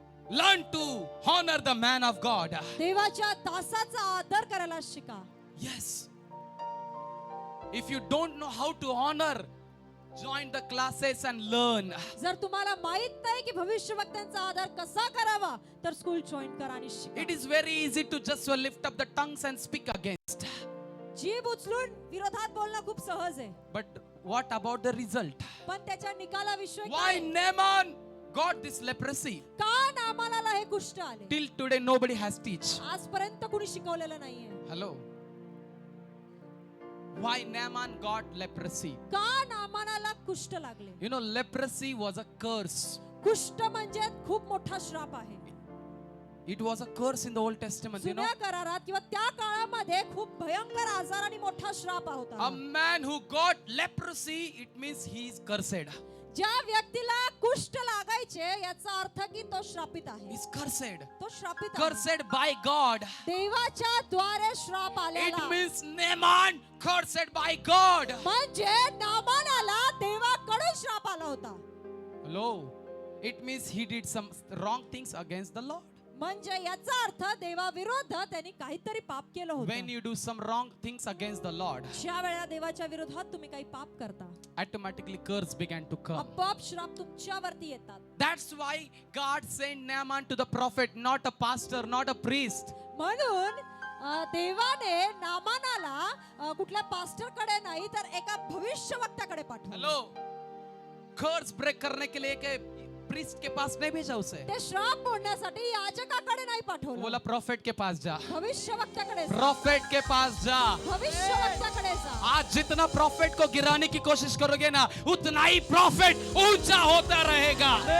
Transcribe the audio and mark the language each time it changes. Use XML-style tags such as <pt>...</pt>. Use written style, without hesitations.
<en>Learn to honor the man of God.</en> <mr>देवाच्या दासाचा आदर करायला शिका.</mr> <en>Yes. If you don't know how to honor, join the classes and learn.</en> <mr>जर तुम्हाला माहित नाही की भविष्यवक्त्यांचा आदर कसा करावा, तर स्कूल जॉइन करा आणि शिका.</mr> <en>It is very easy to just lift up the tongues and speak against.</en> <mr>जीभ उचलून विरोधात बोलणं खूप सहज आहे.</mr> <en>But what about the result?</en> <mr>पण त्याच्या निकालाविषयी</mr> <en>Why Naaman got this leprosy?</en> <mr>का नामानाला हे कुष्ठ आले?</mr> <en>Till today nobody has teach.</en> <mr>आजपर्यंत कुणी शिकवलेलं नाहीये.</mr> <en>Hello. Why Naaman got leprosy?</en> <mr>का नामानाला कुष्ठ लागले?</mr> <en>You know, leprosy was a curse.</en> <mr>कुष्ठ म्हणजे खूप मोठा श्राप आहे.</mr> <en>It was a curse in the Old Testament, you know.</en> <mr>जुन्या करारात किंवा त्या काळामध्ये खूप भयंकर आजार आणि मोठा श्राप होता.</mr> <en>A man who got leprosy, it means he is cursed.</en> <mr>ज्या व्यक्तीला कुष्ठ लागायचे याचा अर्थ की तो श्रापित आहे.</mr> <en>He is cursed.</en> <mr>तो श्रापित आहे.</mr> <en>Cursed by God.</en> <mr>देवाच्या द्वारे श्राप</mr> <en>It</en> <mr>आलेला.</mr> <en>means Naaman cursed by God.</en> <mr>म्हणजे नामानाला देवाकडून श्राप आला होता.</mr> <en>Hello. It means he did some wrong things against the Lord.</en> <mr>म्हणजे याचा अर्थ देवाविरुद्ध त्यांनी काहीतरी पाप केलं होतं.</mr> <en>When you do some wrong things against the Lord,</en> <mr>ज्या वेळेला देवाच्या विरोधात तुम्ही काही पाप करता,</mr> <en>automatically curse began to come.</en> <mr>आपोआप श्राप तुमच्यावरती येतात.</mr> <en>That's why God sent Naaman to the prophet, not a pastor, not a priest.</en> <mr>म्हणून देवाने नामानाला कुठल्या पास्टरकडे नाही तर एका भविष्यवक्त्याकडे पाठवलं.</mr> <en>Hello.</en> <hi>Curse break करने के लिए के priest के पास नहीं भेजा उसे.</hi> <mr>ते श्राप मोडण्यासाठी याजकाकडे नाही पाठवलं.</mr> <hi>बोला prophet के पास जा.</hi> <mr>भविष्यवक्त्याकडे जा.</mr> <hi>Prophet के पास जा.</hi> <mr>भविष्यवक्त्याकडे जा.</mr> <hi>आज जितना प्रॉफिट को गिराने की कोशिश करोगे ना, उतना ही प्रॉफिट ऊंचा होता रहेगा.</hi>